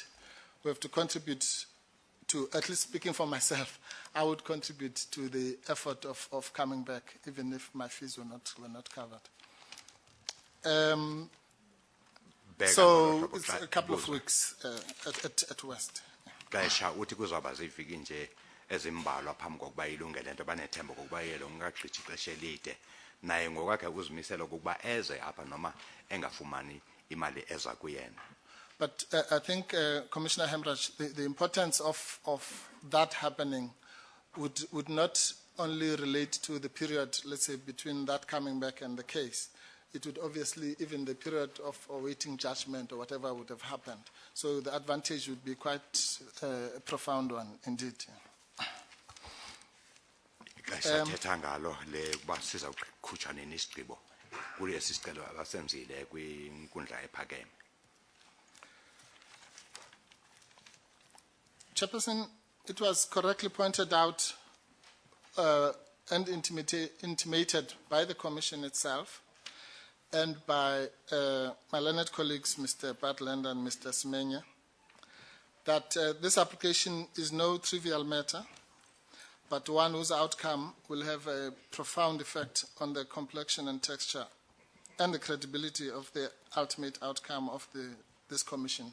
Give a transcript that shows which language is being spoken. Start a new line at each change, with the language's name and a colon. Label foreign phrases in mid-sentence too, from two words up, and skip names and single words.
English: We have to contribute to, at least speaking for myself, I would contribute to the effort of coming back, even if my fees were not covered. So it's a couple of weeks at West.
Xhosa: Xesha uthi kuzawuba ziviki nje ezimbalwa phambi kokuba ilungele nto banethemba kokuba yelo ngagqithi ixesha elide naye ngokwakhe uzimisela kokuba eze apha noma engafumani imali eza kuyena.
English: But I think, Commissioner Hemraj, the importance of that happening would not only relate to the period, let's say, between that coming back and the case. It would obviously, even the period of awaiting judgment or whatever would have happened. So the advantage would be quite a profound one indeed.
Xhosa: Sathetha ngalo le kuba siza kukhutshwa nini isigqibo kule sicelo abasenzile kwinkundla ephakeme.
English: Chairperson, it was correctly pointed out and intimated by the Commission itself and by my learned colleagues, Mr. Bartland and Mr. Semenya, that this application is no trivial matter, but one whose outcome will have a profound effect on the complexion and texture and the credibility of the ultimate outcome of this Commission.